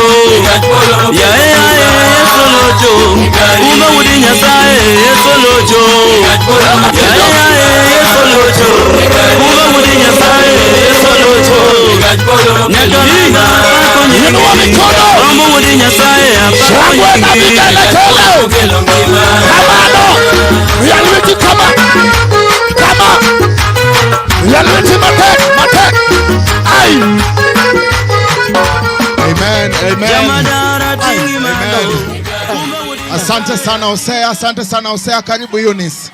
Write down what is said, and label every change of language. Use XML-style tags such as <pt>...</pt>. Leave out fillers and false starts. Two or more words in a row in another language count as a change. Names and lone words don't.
<luo>Ya Yesu lojo. Kumba wudi nyasaye Yesu lojo. Ya Yesu lojo. Kumba wudi nyasaye Yesu lojo. Nyakana</luo> <sw>Inua mikono.</sw> <luo>Kumba wudi nyasaye</luo> <sw>Shangwe na vigelegele. Kamano.</sw> <luo>Yalwiti kama. Kama. Yalwiti mate. Mate. Ay.</luo> <sw>Amen. Amen. Asante sana Hosea. Asante sana Hosea. Karibu Eunice.</sw>